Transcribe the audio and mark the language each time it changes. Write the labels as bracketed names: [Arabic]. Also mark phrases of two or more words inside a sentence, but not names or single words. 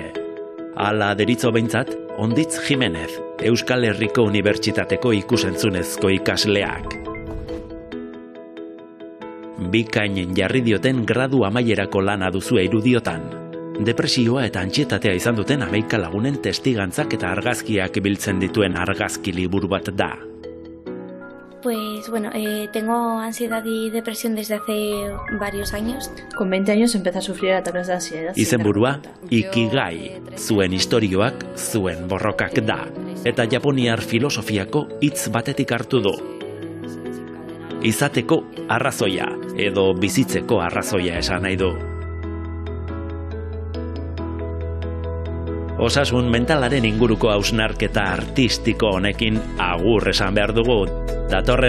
[Basque] Hala deritzo behintzat, Onditz Jimenez, Euskal Herriko Unibertsitateko ikusentzunezko ikasleak. Bikainen jarri dioten gradu amaierako lana duzue irudiotan. Depresioa eta antxietatea izan duten 11 lagunen testigantzak eta argazkiak biltzen dituen argazki liburu bat da. [Spanish] Pues bueno, tengo ansiedad y depresión desde hace varios años. Con 20 años empecé a sufrir ataques de ansiedad. [Basque] Izenburua, Ikigai, zuen istorioak, zuen borrokak da. Eta japoniar filosofiako hitz batetik hartu du. Izateko arrazoia, edo bizitzeko arrazoia esan nahi du. Osasun mentalaren inguruko hausnarketa artistiko honekin agur esan behar dugu.